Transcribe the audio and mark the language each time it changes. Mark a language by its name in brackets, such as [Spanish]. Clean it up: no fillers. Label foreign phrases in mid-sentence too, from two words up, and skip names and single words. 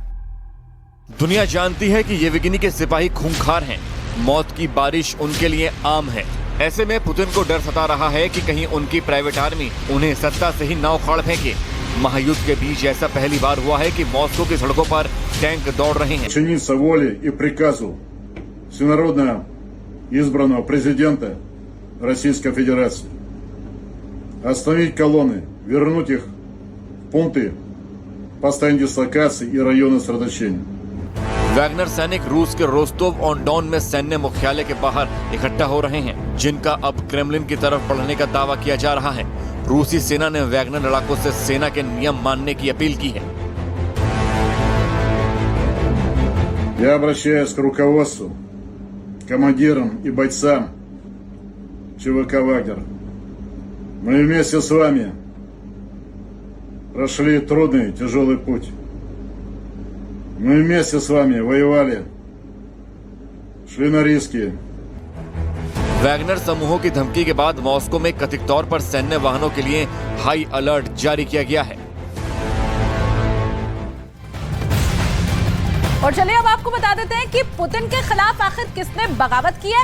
[Hindi] दुनिया जानती है कि येवगेनी के सिपाही खूंखार हैं, मौत की बारिश उनके लिए आम है। ऐसे में पुतिन को डर सता रहा है कि कहीं उनकी [English] private army [Hindi] उन्हें सत्ता से ही नाव उखाड़ फेंके। महायुद्ध के बीच ऐसा पहली बार हुआ है कि मॉस्को की सड़कों पर टैंक दौड़ रहे हैं। [Russian] Подчиниться воле и приказу всенародно избранного президента Российской Федерации. Остановить колонны, вернуть их в пункты постоянной дислокации и районы сосредоточения. [Hindi] वैगनर सैनिक रूस के रोस्तोव ऑन डॉन में सैन्य मुख्यालय के बाहर इकट्ठा हो रहे हैं, जिनका अब क्रेमलिन की तरफ बढ़ने का दावा किया जा रहा है। रूसी सेना ने वैगनर लड़ाकों से सेना के नियम मानने की अपील की है। [Russian] Я обращаюсь к руководству, командирам и бойцам ЧВК «Вагнер». Мы вместе с вами прошли трудный, тяжелый путь. Мы вместе с вами воевали, шли на риски. [Hindi] वैगनर समूहों की धमकी के बाद मॉस्को में कथित तौर पर सैन्य वाहनों के लिए [English] high alert [Hindi] जारी किया गया है। और चलिए अब आपको बता देते हैं कि पुतिन के खिलाफ आखिर किसने बगावत की है।